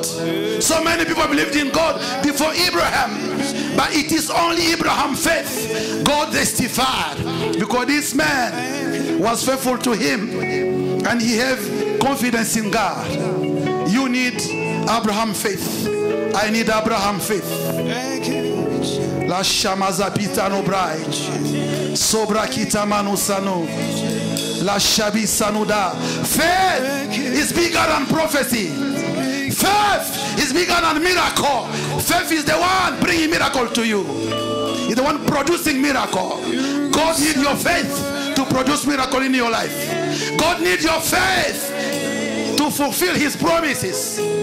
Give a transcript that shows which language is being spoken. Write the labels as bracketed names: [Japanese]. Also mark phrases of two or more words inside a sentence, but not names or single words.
[English] So many people believed in God before Abraham. But it is only Abraham's faith God testified. Because this man was faithful to him. And he have confidence in God. You need Abraham faith. I need Abraham faith. La shamaza pitano brai. Sobra kita manusano. La shabi sanuda. Faith is bigger than prophecy. Faith is bigger than miracle. Faith is the one bringing miracle to you. He's the one producing miracle. God needs your faith to produce miracle in your life. God needs your faith to fulfill his promises.